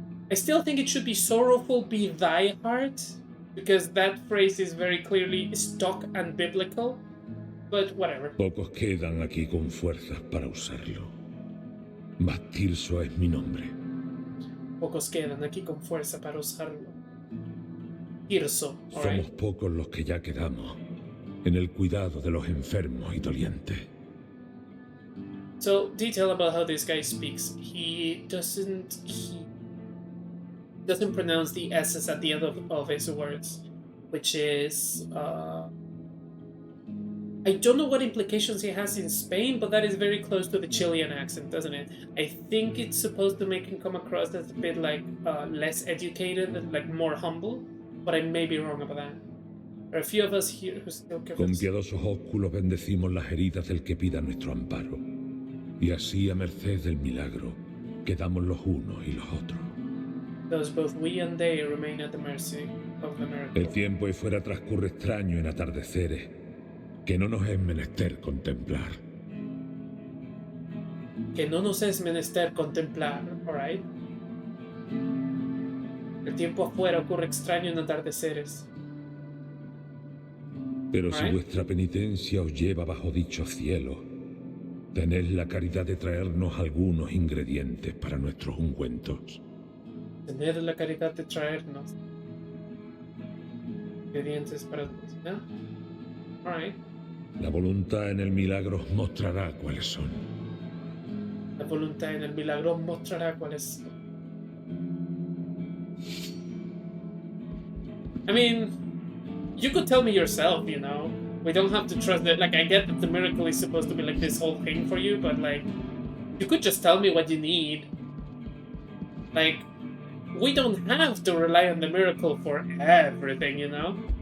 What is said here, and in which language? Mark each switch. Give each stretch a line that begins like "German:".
English: I still think it should be sorrowful be thy heart, because that phrase is very clearly stock and biblical, but whatever.
Spanish: Pocos quedan aquí con fuerzas para usarlo. Mas Tirso es mi nombre. Pocos quedan aquí con fuerza para usarlo.
English: Tirso, alright.
Spanish: Somos pocos los que ya quedamos en el cuidado de los enfermos y dolientes.
English: So, detail about how this guy speaks. He doesn't pronounce the S's at the end of his words, which is I don't know what implications he has in Spain, but that is very close to the Chilean accent, doesn't it? I think it's supposed to make him come across as a bit like less educated, like more humble, but I may be wrong about that. There are a few of us here who still care for
Spanish: Con
English: this.
Spanish: piadosos ósculos bendecimos las heridas del que pida nuestro amparo, y así a merced del milagro quedamos los unos y los otros.
English: Those both we and they remain at the mercy of the miracle.
Spanish: El tiempo ahí fuera transcurre extraño en atardeceres, que no nos es menester contemplar. Que no nos es menester contemplar, alright? El tiempo afuera ocurre extraño en atardeceres. Pero si
English: Right.
Spanish: vuestra penitencia os lleva bajo dichos cielos, tened la caridad de traernos algunos ingredientes para nuestros ungüentos. Tener la caridad de traernos ingredientes para la cocina.
English: Alright.
Spanish: La voluntad en el milagro os mostrará cuáles son. La voluntad en el milagro mostrará cuáles.
English: I mean, you could tell me yourself, you know. We don't have to trust that. Like, I get that the miracle is supposed to be like this whole thing for you, but like, you could just tell me what you need. Like, we don't have to rely on the miracle for everything, you know.